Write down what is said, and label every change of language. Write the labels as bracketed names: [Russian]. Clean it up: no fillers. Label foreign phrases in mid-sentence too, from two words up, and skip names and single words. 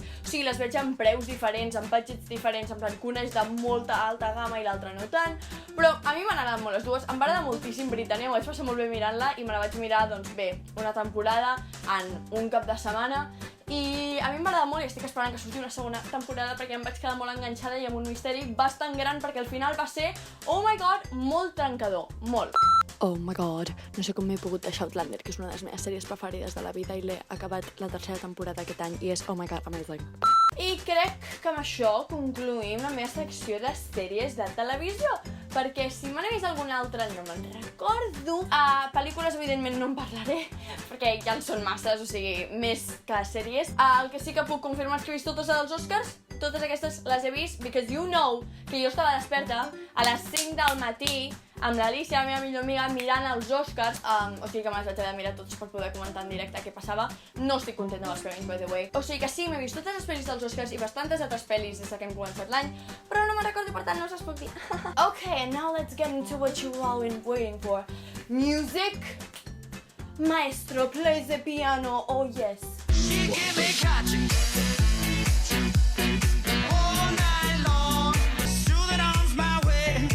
[Catalan] O sigui, les veig amb preus diferents, amb budgets diferents, [Spanish] en plan [Catalan] que una és de molta alta gamma i l'altra no tant. Però a mi m'han agradat molt les dues, em va agradar moltíssim Britannia, m'ho vaig passar molt bé mirant-la i me la vaig mirar, doncs bé, una temporada en un cap de setmana. I a mi m'agrada molt i estic esperant que surti una segona temporada perquè em vaig quedar molt enganxada i amb un misteri bastant gran perquè al final va ser, [English] oh my god, [Catalan] molt trencador, molt. [English] Oh my god, [Catalan] no sé com m'he pogut deixar Outlander, que és una de les meves sèries preferides de la vida i l'he acabat la tercera temporada aquest any i és, [English] oh my god, amazing. [Catalan] I crec que amb això concluïm la meva secció de sèries de televisió, perquè si me n'he vist alguna altra no me'n recordo. Pel·lícules evidentment no en parlaré, perquè ja en són masses, o sigui, més que sèries. El que sí que puc confirmar és que he vist totes dels Oscars, totes aquestes les he vist, [English] because you know [Catalan] que jo estava desperta a les 5 del matí amb l'Alicia, la meva millor amiga, mirant els Oscars, o sigui que me les vaig haver de mirar totes per poder comentar en directe què passava. No estic contenta amb els premis, [English] by the way. [Catalan] O sigui que sí, m'he vist totes les pel·lis dels Oscars i bastantes altres pel·lis des que hem començat l'any, però no me'n recordo, per tant no us les puc dir. [English] Okay, now let's get into what you all been waiting for. Music. Maestro plays the piano, oh yes. She give me catching all night long, soothing arms my way.